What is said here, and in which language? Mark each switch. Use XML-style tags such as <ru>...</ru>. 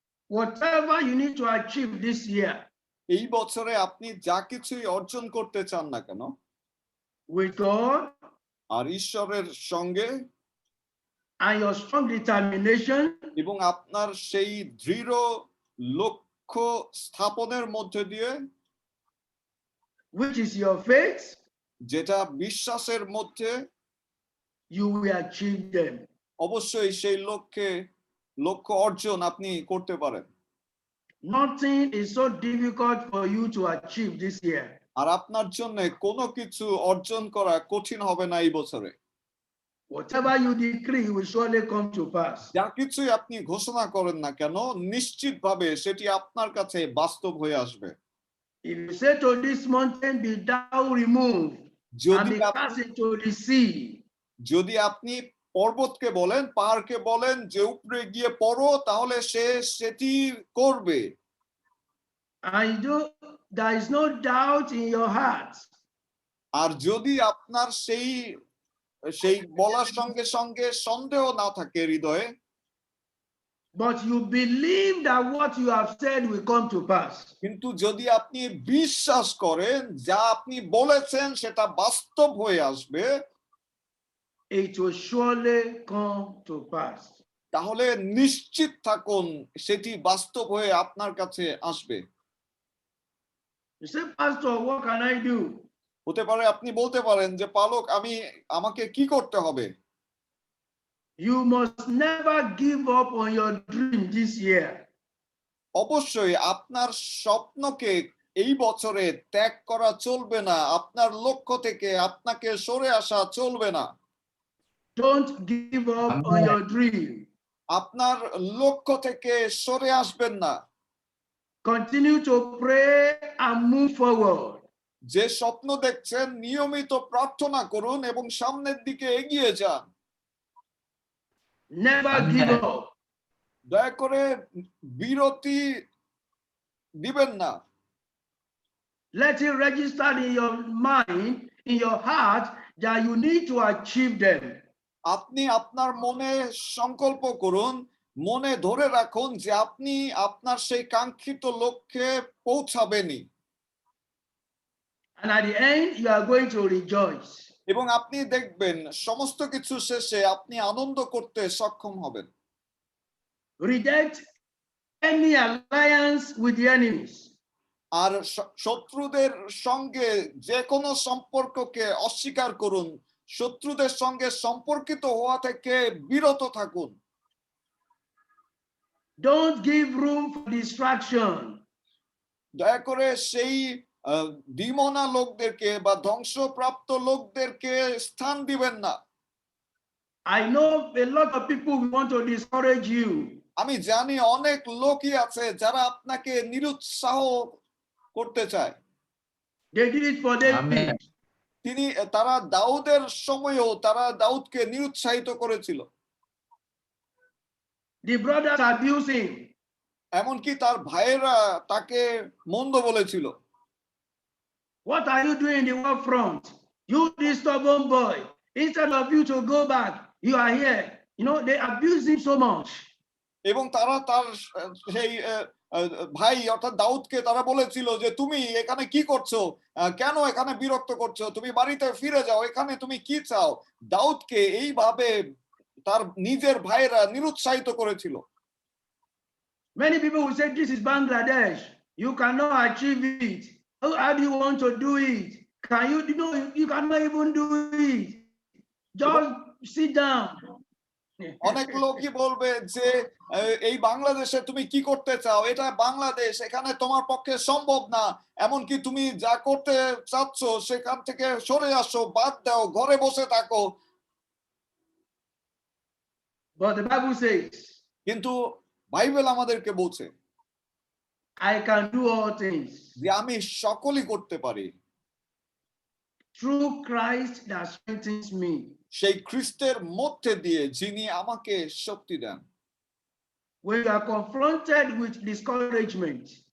<en>Whatever you need to achieve this year,</en> <bn>এই বছরে আপনি যা কিছুই অর্জন করতে চান না কেন,</bn> <en>with God</en> <bn>আর ঈশ্বরের সঙ্গে</bn> <en>and your strong determination,</en> <bn>এবং আপনার সেই দৃঢ় লক্ষ্য স্থাপনের মধ্যে দিয়ে,</bn> <en>which is your faith,</en> <bn>যেটা বিশ্বাসের মধ্যে,</bn> <en>you will achieve them.</en> <bn>অবশ্যই সেই লক্ষ্য অর্জন আপনি করতে পারেন।</bn> <en>Nothing is so difficult for you to achieve this year.</en> <bn>আর আপনার জন্য কোনো কিছু অর্জন করা কঠিন হবে না এই বছরে।</bn> <en>Whatever you decree will surely come to pass.</en> <bn>যা কিছুই আপনি ঘোষণা করেন না কেন, নিশ্চিতভাবে সেটি আপনার কাছে বাস্তব হয়ে আসবে।</bn> <en>If you say to this mountain, be thou removed and be cast into the sea,</en> <bn>যদি আপনি পর্বতকে বলেন, পাহাড়কে বলেন যে উপরে গিয়ে পড়ো, তাহলে সে সেটি করবে।</bn> <en>and there is no doubt in your heart,</en> <bn>আর যদি আপনার সেই বলার সঙ্গে সঙ্গে সন্দেহ না থাকে হৃদয়ে,</bn> <en>but you believe that what you have said will come to pass,</en> <bn>কিন্তু যদি আপনি বিশ্বাস করেন যা আপনি বলেছেন সেটা বাস্তব হয়ে আসবে,</bn> <en>it will surely come to pass.</en> <bn>তাহলে নিশ্চিত থাকুন সেটি বাস্তব হয়ে আপনার কাছে আসবে।</bn> <en>You say, Pastor, what can I do?</en> <bn>হতে পারে আপনি বলতে পারেন যে পালক, আমাকে কি করতে হবে?</bn> <en>You must never give up on your dream this year.</en> <bn>অবশ্যই আপনার স্বপ্নকে এই বছরে ত্যাগ করা চলবে না, আপনার লক্ষ্য থেকে আপনাকে সরে আসা চলবে না।</bn> <en>Don't give up on your dream.</en> <bn>আপনার লক্ষ্য থেকে সরে আসবেন না।</bn> <en>Continue to pray and move forward.</en> <bn>যে স্বপ্ন দেখছেন নিয়মিত প্রার্থনা করুন এবং সামনের দিকে এগিয়ে যান।</bn> <en>Never give up.</en> <bn>দয়া করে বিরতি দিবেন না।</bn> <en>Let it register in your mind, in your heart, that you need to achieve them.</en> <bn>আপনি আপনার মনে সংকল্প করুন, মনে ধরে রাখুন যে আপনি আপনার সেই কাঙ্ক্ষিত লক্ষ্যে পৌঁছাবেনই।</bn> <en>And at the end, you are going to rejoice.</en> <bn>এবং আপনি দেখবেন সমস্ত কিছু শেষে আপনি আনন্দ করতে সক্ষম হবেন।</bn> <en>Reject any alliance with the enemies.</en> <bn>আর শত্রুদের সঙ্গে যে কোনো সম্পর্ককে অস্বীকার করুন, শত্রুদের সঙ্গে সম্পর্কিত হওয়া থেকে বিরত থাকুন।</bn> <en>Don't give room for distraction.</en> <bn>দয়া করে সেই দ্বিমনা লোকদেরকে বা ধ্বংসপ্রাপ্ত লোকদেরকে স্থান দিবেন না।</bn> <en>I know a lot of people want to discourage you.</en> <bn>আমি জানি অনেক লোকই আছে যারা আপনাকে নিরুৎসাহ করতে চায়।</bn> <en>They did it for David.</en> <bn>তারা দাউদের সময়ও তারা দাউদকে নিরুৎসাহিত করেছিল।</bn> <en>The brothers abused him.</en> <bn>এমনকি তার ভাইয়েরা তাকে মন্দ বলেছিল।</bn> <en>What are you doing in the war front? You this stubborn boy. Instead of you to go back, you are here. You know, they abuse him so much.</en> <bn>এবং তারা তার সেই ভাই অর্থাৎ দাউদকে তারা বলেছিল যে তুমি এখানে কি করছো, কেন এখানে বিরক্ত করছো, তুমি বাড়িতে ফিরে যাও, এখানে তুমি কি চাও। দাউদকে এইভাবে তার নিজের ভাইয়েরা নিরুৎসাহিত করেছিল।</bn> <en>Many people will say, this is Bangladesh. You cannot achieve it. How do you want to do it? Can you know you cannot even do it? Just sit down.</en> <bn>অনেক লোকই বলবে যে এই বাংলাদেশে তুমি কি করতে চাও, এটা বাংলাদেশ, এখানে তোমার পক্ষে সম্ভব না, এমনকি তুমি যা করতে চাচ্ছ সেখান থেকে সরে আসো, বাদ দাও, ঘরে বসে থাকো।</bn> <en>But the Bible says,</en> <bn>কিন্তু বাইবেল আমাদেরকে বলছে</bn> <en>I can do all things</en> <bn>যে আমি সকলই করতে পারি</bn> <en>through Christ that strengthens me.</en> <bn>সেই খ্রিস্টের মধ্যে দিয়ে যিনি আমাকে শক্তি দেন।</bn> <en>When you are confronted with discouragement,</en>